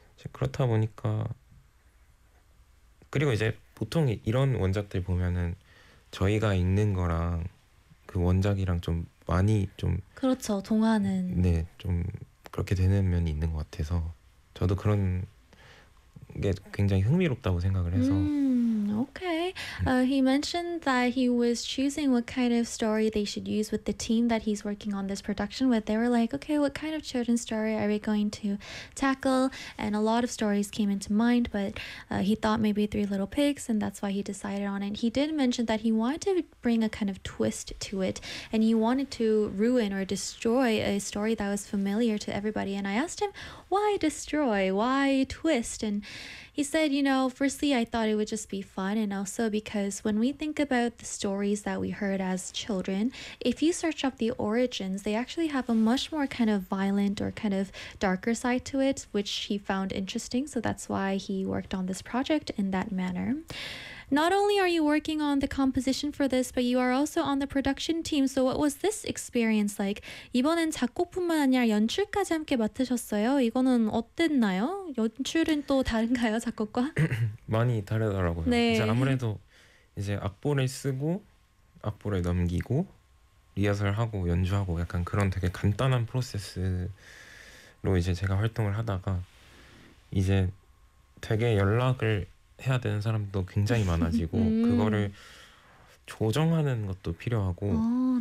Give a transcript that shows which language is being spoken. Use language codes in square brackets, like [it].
[ko] 그렇다 보니까 그리고 이제 보통 이런 원작들 보면은 저희가 읽는 거랑 그 원작이랑 좀 많이 좀 그렇죠. 동화는 네, 좀 그렇게 되는 면이 있는 것 같아서 저도 그런 게 굉장히 흥미롭다고 생각을 해서 [en] Okay. He mentioned that he was choosing what kind of story they should use with the team that he's working on this production with. They were like, okay, what kind of children's story are we going to tackle? And a lot of stories came into mind, but he thought maybe Three Little Pigs, and that's why he decided on it. He did mention that he wanted to bring a kind of twist to it, and he wanted to ruin or destroy a story that was familiar to everybody. And I asked him, why destroy? Why twist? And he said, you know, firstly, I thought it would just be fun. And also because when we think about the stories that we heard as children, if you search up the origins, they actually have a much more kind of violent or kind of darker side to it, which he found interesting. So that's why he worked on this project in that manner. Not only are you working on the composition for this, but you are also on the production team. So what was this experience like? [ko] 이번엔 작곡뿐만 아니라 연출까지 함께 맡으셨어요. 이거는 어땠나요? 연출은 또 다른가요, 작곡과? 많이 다르더라고요. 네. 이제 아무래도 이제 악보를 쓰고 악보를 넘기고 리허설하고 연주하고 약간 그런 되게 간단한 프로세스로 이제 제가 활동을 하다가 이제 되게 연락을 해야 되는 사람도 굉장히 많아지고 그거를 조정하는 것도 필요하고